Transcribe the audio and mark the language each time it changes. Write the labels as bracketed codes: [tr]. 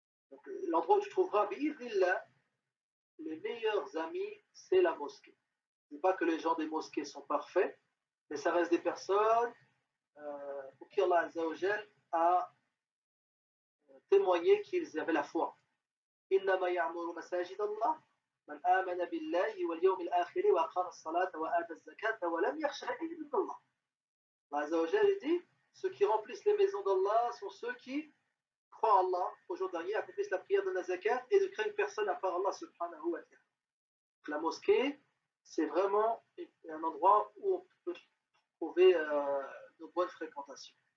[fr] Donc, l'endroit où tu trouveras les meilleurs amis, c'est la mosquée. Je ne dis pas que les gens des mosquées sont parfaits, mais ça reste des personnes pour qui Allah Azza wa Jal a témoigné qu'ils avaient la foi. [ar] إنما يعمر مساجد الله من آمن بالله واليوم الآخر وأقام الصلاة وآتى الزكاة ولم يخش إلا الله. [fr] Allah Azza wa Jal dit ceux qui remplissent les maisons d'Allah sont ceux qui croient en Allah au jour dernier, accomplissent la prière de la zakat et ne craignent personne à part Allah subhanahu wa ta'ala. La mosquée, c'est vraiment un endroit où on peut trouver de bonnes fréquentations.